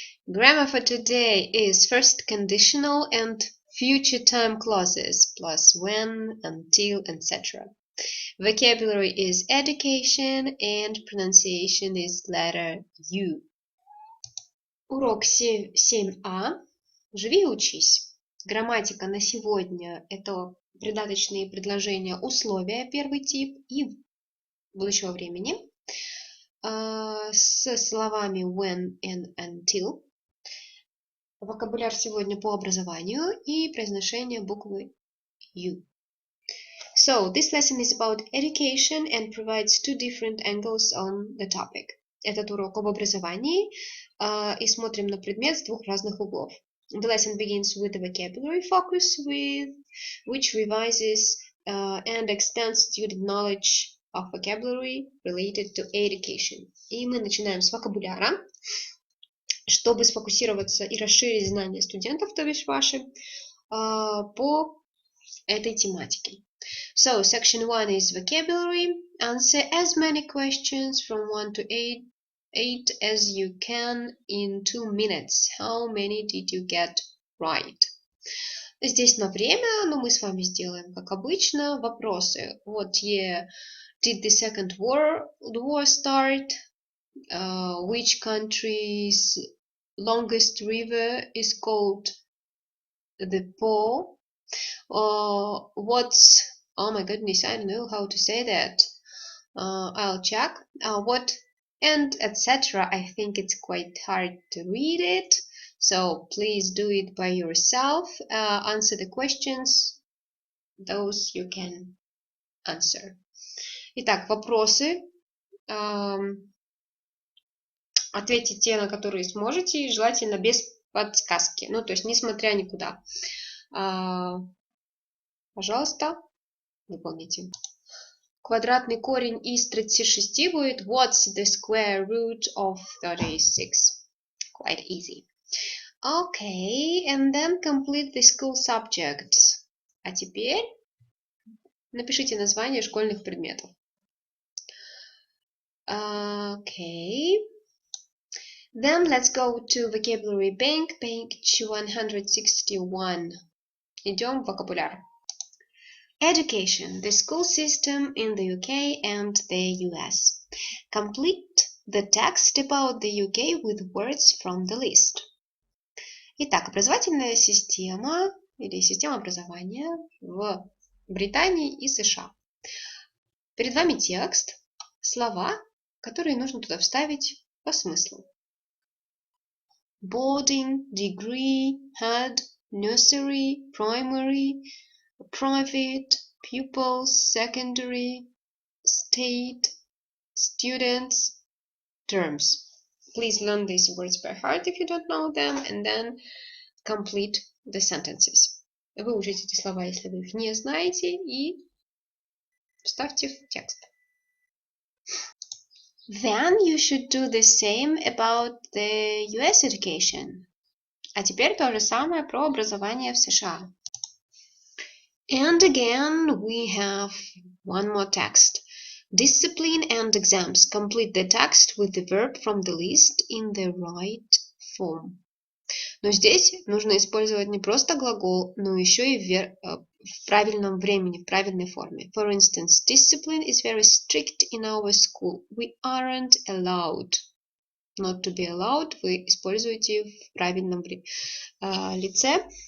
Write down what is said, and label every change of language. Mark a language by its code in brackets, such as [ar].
[en] Grammar for today is first conditional and future time clauses plus when, until, etc. Vocabulary is education and pronunciation is letter U. [ru] Урок 7а. Живи и учись. Грамматика на сегодня – это придаточные предложения условия, первый тип, и будущего времени с словами [en] when and until. [ru] Вокабуляр сегодня по образованию и произношение буквы U. [en] So, this lesson is about education and provides two different angles on the topic. [ru] Этот урок об образовании и смотрим на предмет с двух разных углов. [en] The lesson begins with the vocabulary focus, which revises and extends student knowledge of vocabulary related to education. [ru] И мы начинаем с вокабуляра, чтобы сфокусироваться и расширить знания студентов, то бишь ваши, по этой тематике. [en] So, section 1 is vocabulary. Answer as many questions from 1 to 8 as you can in 2 minutes. How many did you get right? [ru] Здесь на время, но мы с вами сделаем, как обычно, вопросы. [en] What year did the Second World War start? Which country's longest river is called the Po? What's, oh my goodness, I don't know how to say that. I'll check. What and etc. I think it's quite hard to read it. So please do it by yourself. Answer the questions. Those you can answer. [ru] Итак, вопросы. Ответьте те, на которые сможете, и желательно без подсказки. Ну, то есть, несмотря никуда. Пожалуйста, выполните. Квадратный корень из 36 будет [en] What's the square root of 36? Quite easy. Okay, and then complete the school subjects. [ru] А теперь напишите название школьных предметов. [en] Okay. Then let's go to vocabulary bank, page 161. [ru] Идем в вокабуляр. [en] Education, the school system in the UK and the US. Complete the text about the UK with words from the list. [ru] Итак, образовательная система или система образования в Британии и США. Перед вами текст, слова, которые нужно туда вставить по смыслу. [en] Boarding, degree, head, nursery, primary, private, pupils, secondary, state, students, terms. Please learn these words by heart if you don't know them, and then complete the sentences. [ru] Выучите эти слова, если вы их не знаете, и вставьте в текст. [en] Then you should do the same about the US education. [ru] А теперь то же самое про образование в США. [en] And again, we have one more text. Discipline and exams. Complete the text with the verb from the list in the right form. [ru] Но здесь нужно использовать не просто глагол, но еще и в правильном времени, в правильной форме. [en] For instance, discipline is very strict in our school. We aren't allowed. Not to be allowed [ru] вы используете в правильном лице.